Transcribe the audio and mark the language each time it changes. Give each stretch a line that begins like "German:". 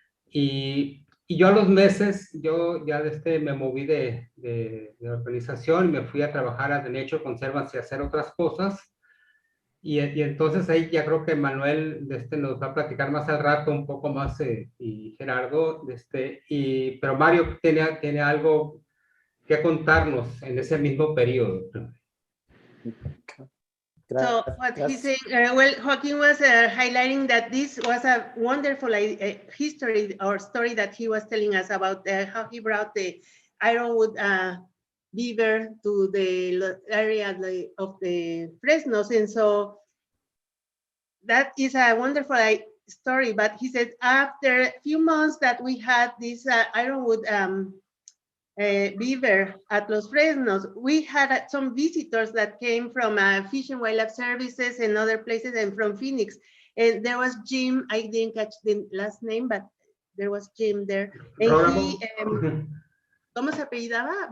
Spanish: Y yo a los meses, yo ya me moví de organización y me fui a trabajar a The Nature Conservancy y hacer otras cosas. Y entonces ahí ya creo que Manuel nos va a platicar más al rato un poco más, y Gerardo, pero Mario tiene algo que contarnos en ese mismo periodo.
English: So what he's saying, well, Joaquin was highlighting that this was a wonderful history or story that he was telling us about how he brought the ironwood beaver to the area of the Fresnos. And so that is a wonderful story. But he said after a few months that we had this ironwood beaver at Los Fresnos, we had some visitors that came from Fish and Wildlife Services and other places and from Phoenix. And there was Jim, I didn't catch the last name, but there was Jim there.
Spanish: And he, ¿cómo se apellidaba?